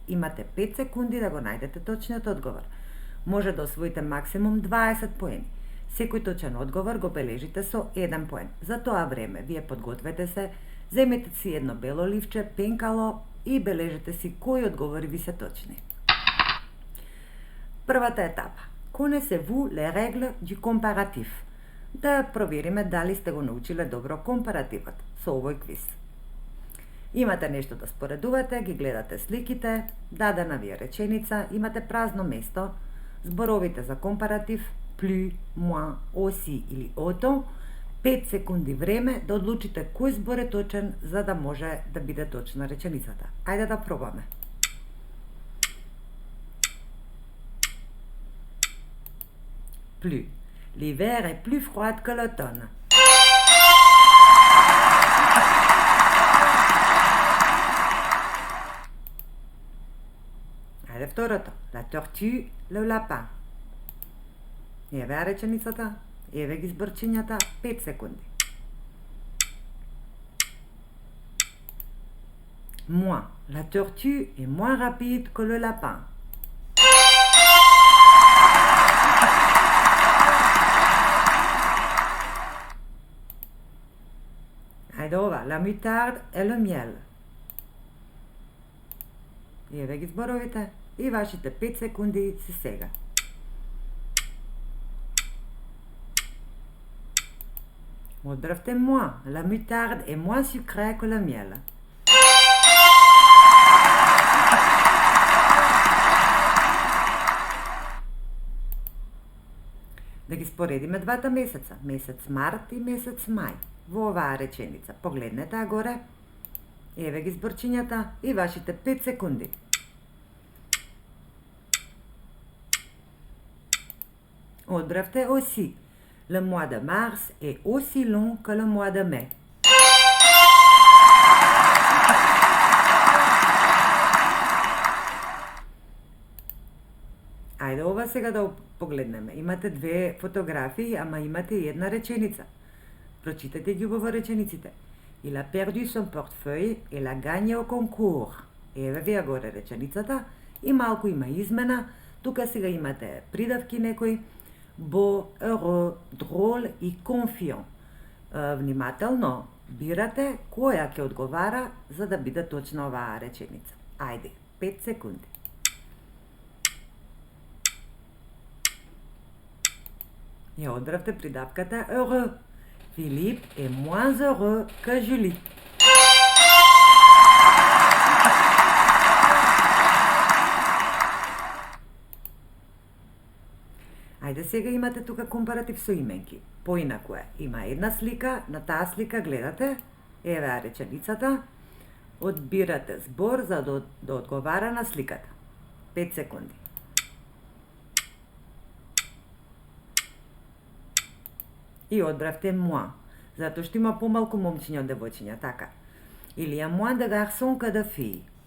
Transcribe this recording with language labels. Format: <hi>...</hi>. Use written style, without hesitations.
<mk>Имате 5 секунди да го најдете точниот одговор. Може да освоите максимум 20 поени. Секој точен одговор го бележите со 1 поен. За тоа време вие подгответе се, земете си едно бело ливче, пенкало и бележете си кои одговори ви се точни. Првата етапа.</mk> <fr>Connaissez-vous les règles du comparatif?</fr> <mk>Да провериме дали сте го научиле добро компаративот со овој квиз. Имате нешто да споредувате, ги гледате сликите, дадена ви е реченица, имате празно место, зборовите за компаратив,</mk> <fr>plus, moins, aussi</fr> <mk>или autant, 5 секунди време да одлучите кој збор е точен за да може да биде точна реченицата. Ајде да пробаме.</mk> <fr>Plus. L'hiver est plus froid que l'automne.</fr> <mk>Ајде второто.</mk> <fr>La tortue, le lapin.</fr> <mk>Еве ја реченицата, еве ги зборчињата, 5 секунди.</mk> <fr>Moins. La tortue est moins rapide que le lapin.</fr> <mk>Ајде ова,</mk> <fr>la moutarde et le miel.</fr> <mk>Еве ги зборовите и вашите 5 секунди се сега. Одбравте moins.</mk> <fr>La moutarde est moins sucrée que le miel.</fr> <mk>Да ги споредиме двата месеца, месец март и месец мај. Во оваа реченица, погледнете а горе, еве ги зборчињата и вашите 5 секунди. Одбравте aussi.</mk> <fr>Le mois de mars est aussi long que le mois de mai.</fr> <mk>Ајде ова сега да погледнеме. Имате две фотографии, ама имате и една реченица. Прочитате ги во речениците.</mk> <fr>Il a perdu son portefeuille et l'a gagné au concours.</fr> <mk>Еве ви горе реченицата и малку има измена. Тука сега имате придавки некои.</mk> <fr>Beau, heureux, drôle и confiant.</fr> <mk>Внимателно бирате која ќе одговара за да биде точна оваа реченица. Ајде, 5 секунди. Ја одбравте придавката heureux.</mk> <fr>Philippe est moins heureux que Julie.</fr> <mk>Ајде сега имате тука компаратив со именки. Поинаку е. Има една слика, на таа слика гледате, еве реченицата, одбирате збор за да одговара на сликата. 5 секунди. И одбравте moi, затоа што има помалку момчиња од девојчиња, така.</mk> <fr>Il y a moins de garçons que de filles.</fr>